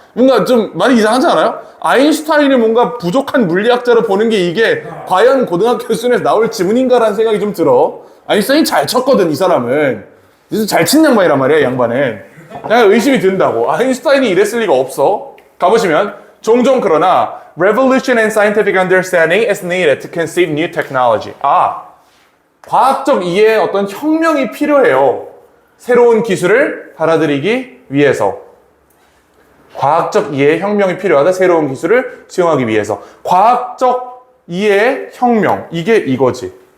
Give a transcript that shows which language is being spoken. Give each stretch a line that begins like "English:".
Korean: 뭔가 좀 많이 이상하지 않아요? 아인슈타인을 뭔가 부족한 물리학자로 보는 게 이게 과연 고등학교 수준에서 나올 지문인가라는 생각이 좀 들어. 아인슈타인이 잘 쳤거든, 이 사람은. 잘 친 양반이란 말이야, 이 양반은. 그냥 의심이 든다고. 아인슈타인이 이랬을 리가 없어. 가보시면 종종 그러나
English: revolution in scientific understanding is needed to conceive new technology.
Korean: 과학적 이해에 어떤 혁명이 필요해요. 새로운 기술을 받아들이기 위해서. 과학적 이해의 혁명이 필요하다. 새로운 기술을 수용하기 위해서. 과학적 이해의 혁명. 이게 이거지.